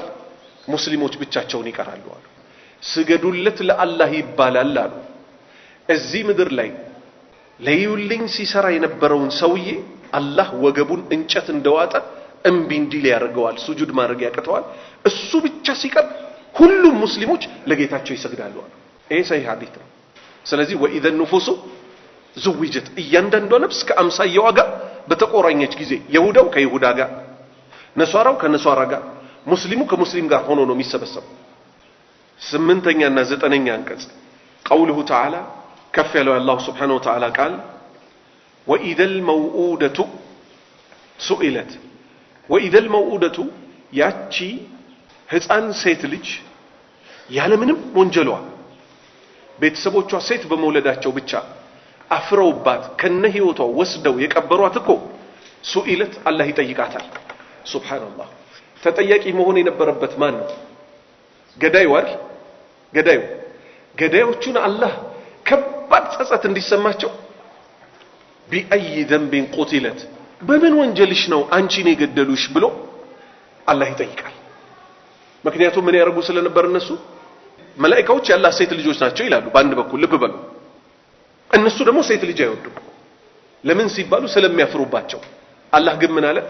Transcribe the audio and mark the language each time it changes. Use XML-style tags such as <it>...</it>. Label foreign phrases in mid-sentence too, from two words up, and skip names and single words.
<am>ሙስሊሞች ብቻቸውን ይቀራሉ አሉ። ስገዱለት ለአላህ ይባላል አሉ። እዚህ ምድር ላይ ለዩልኝ ሲሰራ የነበረውን ሰውዬ አላህ ወገቡን እንጨት እንደዋጠ እምቢ እንዲል ያደርገዋል። ሱጁድ ማድረግ ያቀተዋል። እሱ ብቻ ሲቀር ሁሉም ሙስሊሞች ለጌታቸው ይሰግዳሉ አሉ። ይሄ ሰሂህ ሐዲስ ነው። ስለዚህ</am> <ar>وإذا النفوس زوجت</ar> <am>እያንዳንዷ ነፍስ ከአምሳያዋ ጋር በተቆራኘች ጊዜ ይሁዳው ከይሁዳ ጋር ነሷራው ከነሷራ ጋር ሙስሊሙ ከሙስሊም ጋር ሆኖ ነው የሚሰበሰበው። 8ኛና 9ኛ አንቀጽ</am> <ar>قوله تعالى كف</ar> <am>ያለው አላህ</am> <ar>سبحانه وتعالى</ar> <am>ቃል</am> <ar>وإذا الموءودة سئلت وإذا الموءودة</ar> <am>ያቺ ህፃን ሴት ልጅ ያለምንም ወንጀሏ ቤተሰቦቿ ሴት በመውለዳቸው ብቻ አፍረውባት ከነ ህይወቷ ወስደው የቀበሯት እኮ ሱኢለት አላህ ይጠይቃታል። ሱብሃንአላህ። ተጠያቂ መሆን የነበረበት ማን ነው? ገዳዩ አይደል? ገዳዮቹን አላህ ከባድ ጸጸት እንዲሰማቸው</am> <ar>بأي ذنب قتلت</ar> <am>በምን ወንጀልሽ ነው አንቺን የገደሉሽ ብሎ አላህ ይጠይቃል። ምክንያቱም ምን ያደርጉ ስለነበር እነሱ መላእክቶች ያላህ ሴት ልጆች ናቸው ይላሉ በአንድ በኩል ልብ በሉ። እነሱ ደግሞ ሴት ልጅ አይወዱም። ለምን ሲባሉ ስለሚያፍሩባቸው። አላህ ግን ምን አለ?</am>